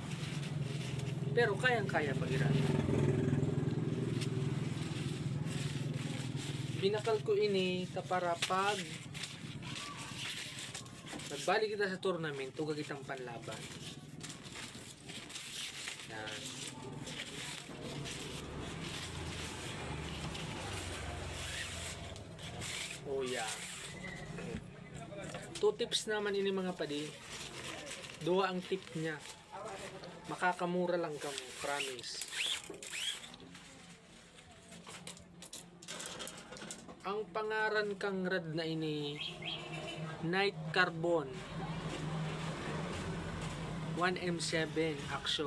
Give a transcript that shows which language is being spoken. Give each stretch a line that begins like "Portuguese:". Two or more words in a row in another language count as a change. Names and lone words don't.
Bikol: Pero kayang-kaya pag-iran. Binakal ko ini para pag nagbalik kita sa tournament, tuga kitang panlaban. Yan.
English: Oh yeah.
Bikol: 2 tips naman ini mga padi. 2 ang tip niya. Makakamura lang kamo, promise. Ang pangaran kang rad na ini Night Carbon 1M7 Action.